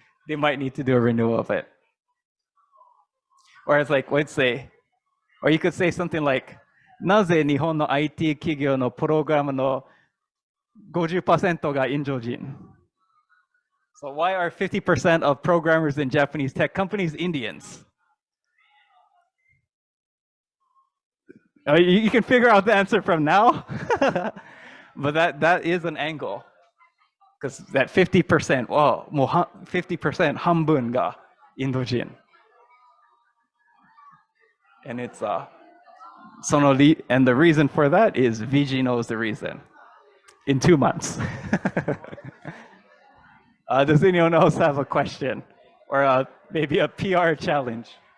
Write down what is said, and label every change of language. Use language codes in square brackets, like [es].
[en] They might need to do a renewal of it. Or it's like, let's say, or you could say something like, [ja] なぜ日本の IT 企業のプログラムの 50% がインド人? [en] So why are 50% of programmers in Japanese tech companies Indians? You can figure out the answer from now, but that is an angle. Because that 50%, well, 50% [ja] 半分がインド人. [en] And it's and the reason for that is VG knows the reason. In 2 months. Does anyone else have a question or maybe a PR challenge?